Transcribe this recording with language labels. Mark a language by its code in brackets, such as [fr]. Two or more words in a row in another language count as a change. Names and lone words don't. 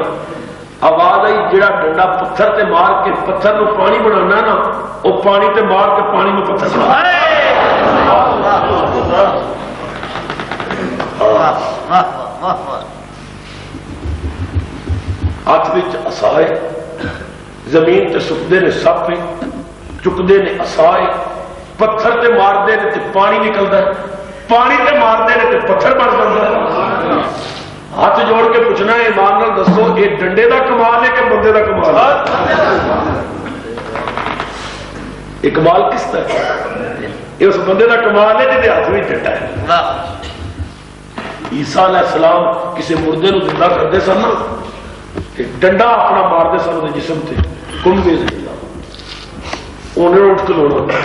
[pa] آواز آئی جڑا ڈنڈا پتھر تے مار کے پتھر نو پانی بنانا نا وہ پانی تے مار کے پانی نو پتھر بنا. ہاتھ وچ عصا ہے زمین تے سٹدے نے سپ چکدے نے عصا ہے. پتھر تے ماردے نے تے پانی نکلدا ہے. پانی تے ماردے نے تے پتھر بن جاندا ہے. ہاتھ جوڑ کے پوچھنا ہے ایمان نال دسو یہ ڈنڈے دا کمال ہے کہ بندے دا کمال ہے؟ یہ کمال کس طرح یہ اس بندے دا کمال ہے جہاں ہاتھ میں ڈنڈا ہے. عیسیٰ [ar] علیہ السلام [pa] کسی مردے نو زندہ کرتے سن ڈنڈا اپنا مارتے سن وہ جسم سے کمبے انہیں اٹھ کلونا.